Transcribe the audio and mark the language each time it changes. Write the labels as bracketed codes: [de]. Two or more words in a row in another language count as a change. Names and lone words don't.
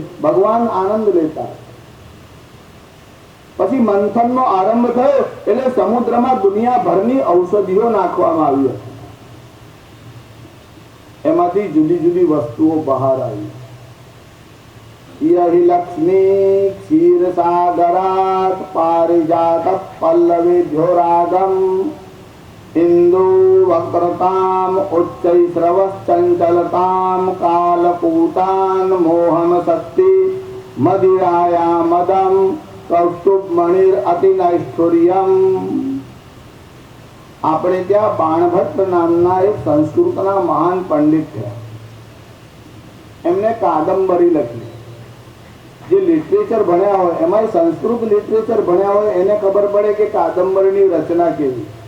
[gu] ભગવાન આનંદ લેતા. પછી મંથનનો આરંભ થયો એટલે સમુદ્રમાં દુનિયાભરની ઔષધિઓ નાખવામાં આવી હતી. એમાંથી જુદી જુદી વસ્તુઓ બહાર આવી. [sa] यहि लक्ष्मी क्षीरसागरात् पारिजातः पल्लवेभ्यो रागम् इंदु वक्रताम् उच्चैश्रवश्चञ्चलताम् कालकूटान् मोहन शक्ति मदिराया मदम् कौस्तुभमणिर अतिनैष्ठुर्यम्। [gu] આપણે ત્યાં બાણભટ્ટ નામના એક સંસ્કૃતના મહાન પંડિત છે, એમને કાદંબરી લખી। જે લિટરેચર ભણ્યા હોય એમાં સંસ્કૃત લિટરેચર ભણ્યા હોય એને ખબર પડે કે કાદંબરીની રચના કેવી।